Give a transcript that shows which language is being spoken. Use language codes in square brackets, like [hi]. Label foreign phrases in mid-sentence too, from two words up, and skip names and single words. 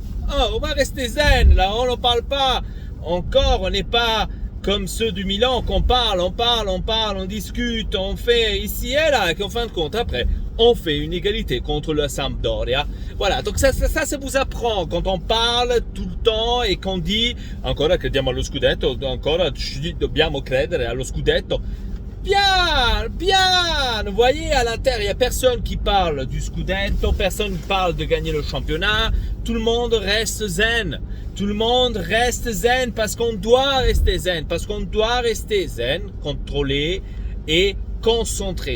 [fr] Oh, on va rester zen là, on n'en parle pas. Encore, on n'est pas comme ceux du Milan qu'on parle, on discute, on fait ici et là, et qu'en fin de compte, après, on fait une égalité contre le Sampdoria. Voilà, donc ça vous apprend quand on parle tout le temps et qu'on dit [it] ancora crediamo allo scudetto, ancora dobbiamo credere allo scudetto. [fr] Bien, vous voyez, à l'Inter, il n'y a personne qui parle du scudetto, personne ne parle de gagner le championnat, tout le monde reste zen. Tout le monde reste zen parce qu'on doit rester zen, contrôlé et concentré.